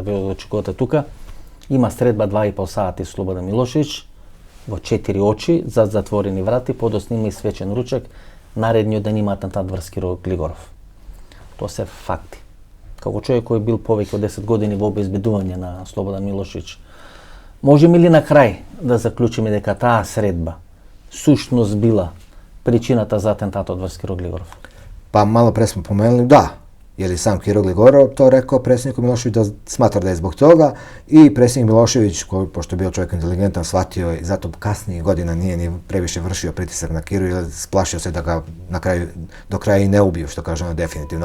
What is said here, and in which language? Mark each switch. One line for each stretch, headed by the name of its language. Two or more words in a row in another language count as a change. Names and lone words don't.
Macedonian: Вие очекувате тука, има средба 2,5 сати со Слободан Милошевиќ во 4 очи, за затворени врати, подоснима и свечен ручек, наредниот ден има атентат врз Кирил Глигоров. Тоа се факти. Како човек кој бил повеќе од 10 години во обезбедување на Слободан Милошевиќ, можеме ли на крај да заклучиме дека таа средба сушност била причината за атентатот врз Кирил Глигоров?
Serbian: Pa malo pre smo pomenuli, da, jer je sam Kiro Gligorov to rekao predsjedniku Miloševiću da smatra da je zbog toga i predsjednik Milošević, koji, pošto je bio čovjek inteligentan, shvatio i zato kasnijih godina nije ni previše vršio pritisak na Kiru jer splašio se da ga na kraju, do kraja i ne ubiju, što kažemo definitivno.